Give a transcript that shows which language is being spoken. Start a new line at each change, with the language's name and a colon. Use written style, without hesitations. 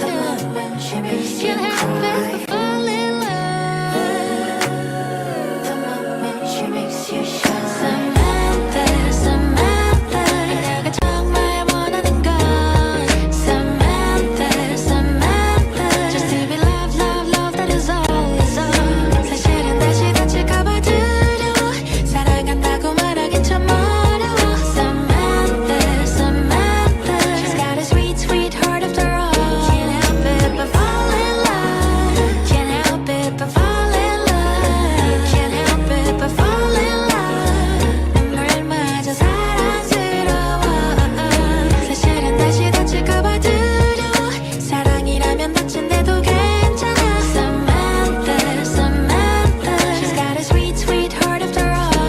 English: The moment she makes you cry. Can't help it but fall in love. The moment she makes you shine. Samantha, Samantha,
Korean: 내가 정말 원하는 건
English: Samantha, Samantha, just to be loved, loved, loved, that is all, is all.
Korean: 사실은 다시 다칠까봐 두려워. 사랑한다고 말하긴 참 어려워.
English: Samantha, Samantha, she's got a sweet, sweet heart after all. Can't help it but fall in love. Can't help it but fall in love. Can't help it but fall in love.
Korean: 눈물마저 사랑스러워. 사실은 다시 다칠까봐 두려워. 사랑이라면 다친데도 괜찮아.
English: Samantha, Samantha, she's got a sweet, sweet heart after all.